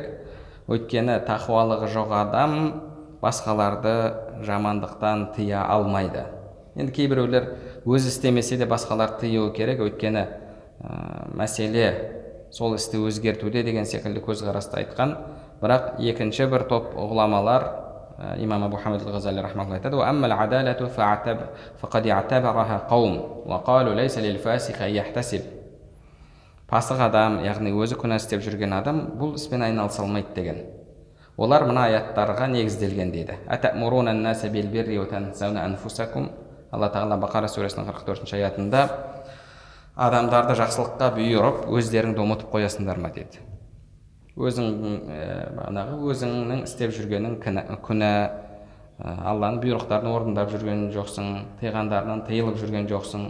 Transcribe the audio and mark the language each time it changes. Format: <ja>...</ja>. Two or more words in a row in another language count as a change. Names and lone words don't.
<kk>Өйткені тақуалығы жоқ адам басқаларды жамандықтан тыя алмайды. Енді кейбіреулер өзі істемесе де басқалар тыюы керек, өйткені мәселе сол істі өзгертуде деген секілді көзқарасты айтқан. Бірақ екінші бір топ ғұламалар, имам Абу Хамид ал-Ғазали рахматуллахи айтады:</kk> <ar>"أما العدالة فقد اعتبرها قوم وقالوا ليس للفاسق أن يحتسب."</ar> <kk>Пасық адам, яғни өзі күнә істеп жүрген адам бұл іспен айналыса алмайды деген. Олар мына аяттарға негізделген дейді.</kk> <ar>أتأمرون الناس بالبر وتنسون أنفسكم.</ar> <kk>Алла Тағала Бақара сүресінің 44-ші аятында адамдарды жақсылыққа бұйырып, өздеріңді ұмытып қоясыңдар ма дейді. Өзіңнің істеп жүргенің күнә, Алланың бұйрықтарын орындап жүрген жоқсың, тыйғандарынан тыйылып жүрген жоқсың.</kk>